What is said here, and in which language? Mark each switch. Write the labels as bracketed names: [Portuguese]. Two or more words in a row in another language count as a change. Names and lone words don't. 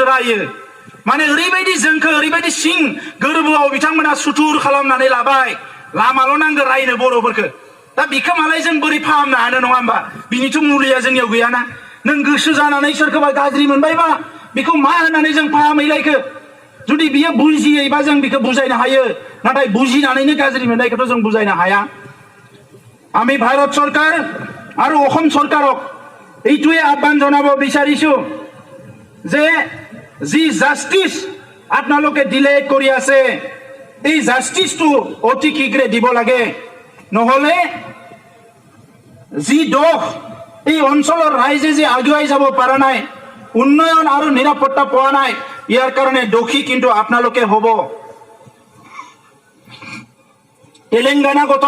[Bodo] रायो माने ओरैबायदि जोंखौ ओरैबायदि सिं गोरबोआव बिथांमोना सुथुर खालामनानै लाबाय लामाल' नांगौ रायनो बर'फोरखौ दा बिखौ मालाय जों बोरै फाहामनो हानो नङा होमबा बिनिथ' मुलिया जोंनियाव गैयाना नों गोसो जानानै सोरखौबा गाज्रि मोनबायबा बेखौ मा होननानै जों फाहामहैलायखो जुदि बियो बुजियैबा जों बेखौ बुजायनो हायो नाथाय बुजिनानैनो गाज्रि मोननायखौथ' जों बुजायनो हाया [Assamese] আমি ভারত সরকার আর অসম সরকারক এইটোৱে আহ্বান জনাব বিচাৰিছো যে যি জাস্টিস আপোনালোকে ডিলে কৰি আছে এই জাস্টিসটো অতি শীঘ্ৰে দিব লাগে নহলে যি দোষ এই অঞ্চলৰ ৰাইজে যে আগুৱাই যাব পৰা নাই উন্নয়ন আৰু নিৰাপত্তা পোৱা নাই ইয়াৰ কাৰণে দোষী কিন্তু আপোনালোকে হ'ব তেলেঙ্গানা গঠন